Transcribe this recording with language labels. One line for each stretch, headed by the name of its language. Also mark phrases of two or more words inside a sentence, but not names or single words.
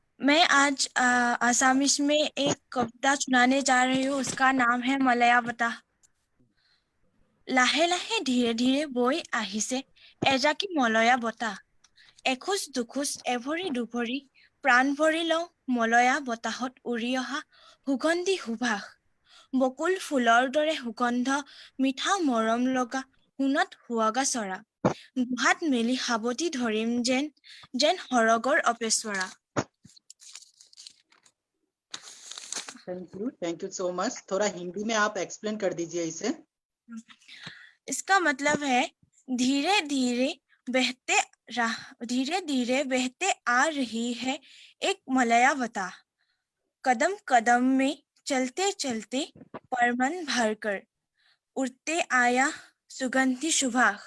Hindi: मैं आज आसामीज में एक कविता सुनाने जा रही हूँ। उसका नाम है मलया बता।
Assamese: লাহে লাহে
Hindi: धीरे धीरे
Assamese: बৈ আহিছে এজাকি মলয়া বতাহ। এখোজ দুখোজ এভৰি দুভৰি প্ৰাণ ভৰি লওঁ মলয়া বতাহত উৰি অহা সুগন্ধি সুভাষ। বকুল ফুলৰ দৰে সুগন্ধ মিঠা মৰম লগা সোণত সুৱগা চৰা। দুহাত মেলি সাৱটি ধৰিম যেন যেন সৰগৰ অপেশ্বৰা।
English: thank you so much.
Hindi: थोड़ा हिंदी में आप एक्सप्लेन कर दीजिए इसे। इसका मतलब है धीरे धीरे बहते आ रही है एक मलया बता। कदम कदम में चलते चलते परमन भरकर उड़ते आया सुगंधी सुभाष।